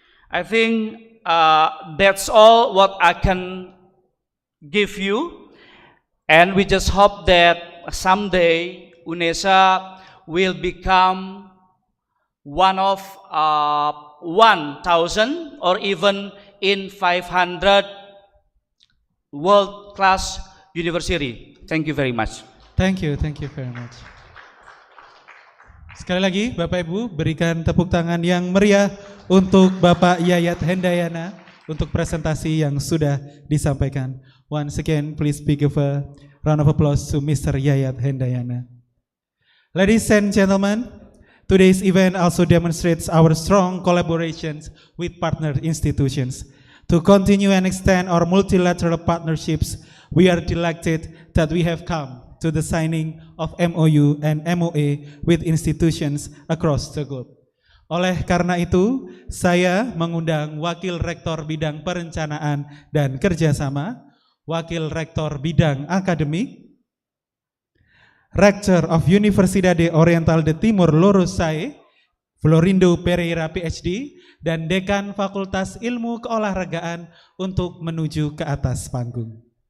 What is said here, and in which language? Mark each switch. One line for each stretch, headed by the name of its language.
English: I think that's all what I can give you, and we just hope that someday UNESA will become one of 1,000 or even in 500 world-class university. Thank you very much. Thank you very much.
Indonesian: Sekali lagi Bapak Ibu berikan tepuk tangan yang meriah untuk Bapak Yayat Hendayana untuk presentasi yang sudah disampaikan.
English: Once again please give a round of applause to Mr. Yayat Hendayana. Ladies and gentlemen, today's event also demonstrates our strong collaborations with partner institutions. To continue and extend our multilateral partnerships, we are delighted that we have come to the signing of MOU and MOA with institutions across the globe.
Indonesian: Oleh karena itu, saya mengundang Wakil Rektor Bidang Perencanaan dan Kerjasama, Wakil Rektor Bidang Akademik, Rector of Universitas Oriental de Timur Leste, Florindo Pereira PhD, dan Dekan Fakultas Ilmu Keolahragaan untuk menuju ke atas panggung.